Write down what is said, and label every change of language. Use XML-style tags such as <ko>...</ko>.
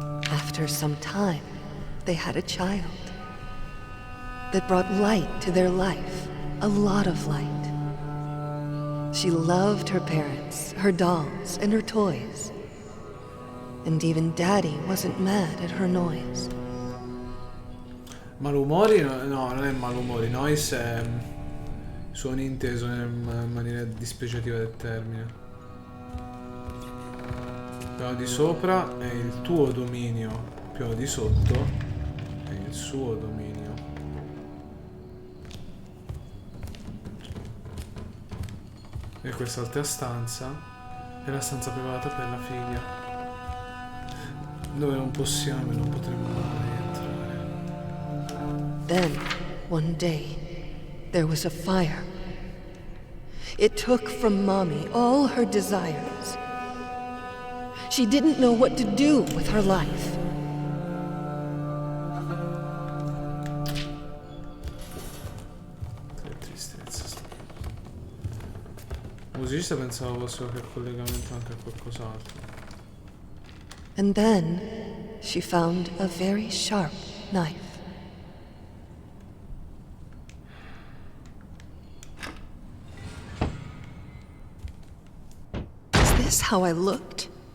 <en>After some time, they had a child that brought light to their life, a lot of light. She loved her parents, her dolls, and her toys. And even Daddy wasn't mad at her noise.</en> <it>Malumori? No, non è malumori. Noise è suono inteso in maniera dispregiativa del termine. Piano di sopra è il tuo dominio, piano di sotto è il suo dominio. E quest'altra stanza è la stanza privata per la figlia, dove non possiamo e non potremo mai entrare.</it> <en>Then, one day, there was a fire. It took from Mommy all her desires. She didn't know what to do with her life.</en> <it>Che tristezza. Musicista pensavo fosse qualche collegamento anche a qualcos'altro.</it> <en>And then, she found a very sharp knife. Is this how I looked?</en>